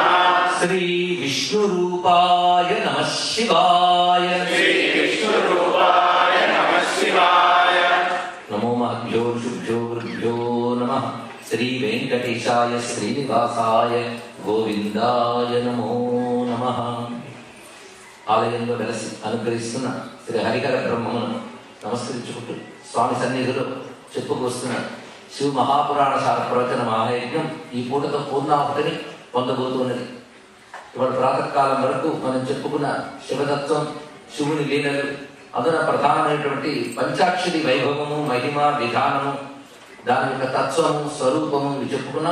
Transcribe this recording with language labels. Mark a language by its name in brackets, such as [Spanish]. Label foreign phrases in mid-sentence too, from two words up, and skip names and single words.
[Sanskrit] श्री विष्णुरूपाय नमः शिवाय। श्री विष्णुरूपाय नमः शिवाय। नमो महभ्यो शुभ्यो गुरुभ्यो नमः। श्री वेंकटेशाय श्रीनिवासाय గోవిందాయ నమో నమః. [Telugu] ఆలయంలో వెలసి అనుగ్రహిస్తున్న శ్రీ హరిహర బ్రహ్మమును నమస్కరించుకుంటూ స్వామి సన్నిధిలో చెప్పుకొస్తున్న శివ మహాపురాణ సార ప్రవచన మహాయజ్ఞం ఈ పూటతో పూర్ణాహుతిని పొందబోతున్నది. ఇవాళ ప్రాతకాలం వరకు మనం చెప్పుకున్న శివతత్వం, శివుని లీలలు, అందున ప్రధానమైనటువంటి పంచాక్షరి వైభవము, మహిమ, విధానము, దాని యొక్క తత్వము, స్వరూపము ఇవి చెప్పుకున్నాం.